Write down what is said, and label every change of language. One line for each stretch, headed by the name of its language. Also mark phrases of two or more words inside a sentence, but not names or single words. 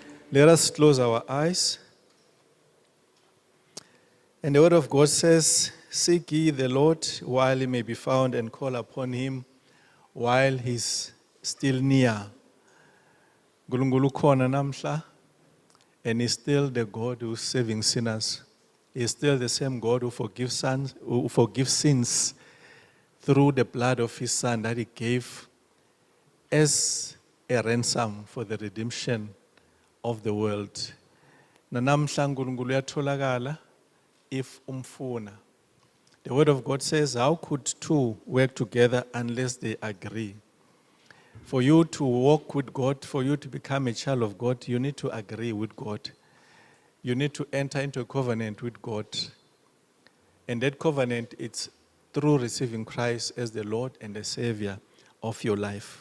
English: Let us close our eyes. And the word of God says, seek ye the Lord while he may be found, and call upon him while he's still near.
Zulu: Nkulunkulu ukhona namhla,
English: and he's still the God who's saving sinners. He's still the same God who forgives sins through the blood of his Son that he gave as a ransom for the redemption of the world.
Zulu: Nanamhla uNkulunkulu uyatholakala if umfuna.
English: The word of God says, how could two work together unless they agree? For you to walk with God, for you to become a child of God, you need to agree with God. You need to enter into a covenant with God. And that covenant, it's through receiving Christ as the Lord and the Savior of your life.